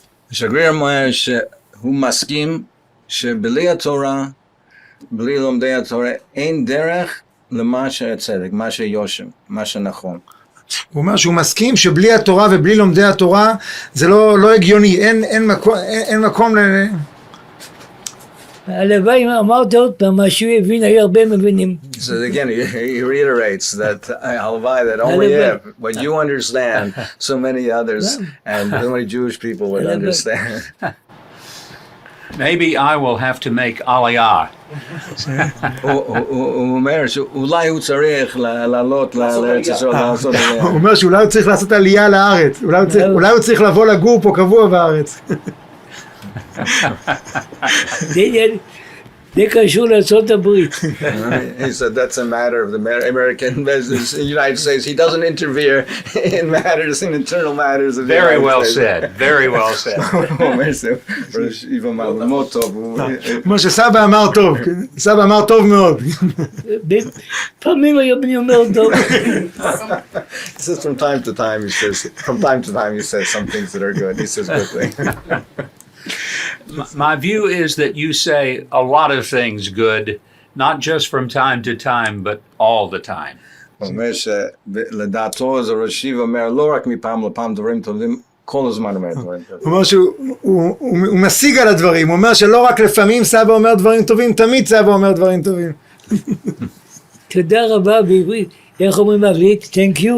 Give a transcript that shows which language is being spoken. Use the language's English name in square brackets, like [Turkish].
[Hebrew] השגריר אומר שהוא מסכים שבלי התורה, בלי לומדי התורה, אין דרך למה שהצדק, מה שיושר, מה שנכון. הוא אומר שהוא מסכים שבלי התורה ובלי לומדי התורה זה לא הגיוני, אין מקום הלוואי אמרת עוד פעם מה שהוא הבין, היו הרבה מבינים. [English] So again, he reiterates that הלוואי that only if what you understand, so many others and so many Jewish people would understand. Maybe I will have to make aliyah. [Hebrew] הוא אומר שאולי הוא צריך לעלות לארץ ישראל לעשות עלייה. הוא אומר שאולי הוא צריך לעשות עלייה לארץ, אולי הוא צריך לבוא לגור פה קבוע בארץ. זה קשור לארצות הברית. [English] He said that's a matter of the American business in the United States. He doesn't interfere in matters, in internal matters of the Very United well States. said. Very well said. [Hebrew] הוא אומר שאיבא מאוד טוב. הוא אומר שסבא אמר טוב, סבא אמר טוב מאוד. פעמים אני אומר טוב. [English] He says from time to time he says some things that are good. He says good things. My view is that you say a lot of things good, not just from time to time, but all the time. [Hebrew] הוא אומר שלדעתו זה רשיב אומר לא רק מפעם לפעם דברים טובים, כל הזמן אומר דברים טובים. הוא אומר שהוא משיג על הדברים, הוא אומר שלא רק לפעמים סבא אומר דברים טובים, תמיד סבא אומר דברים טובים. תודה רבה בעברית. איך אומרים בעברית? [English] Thank you.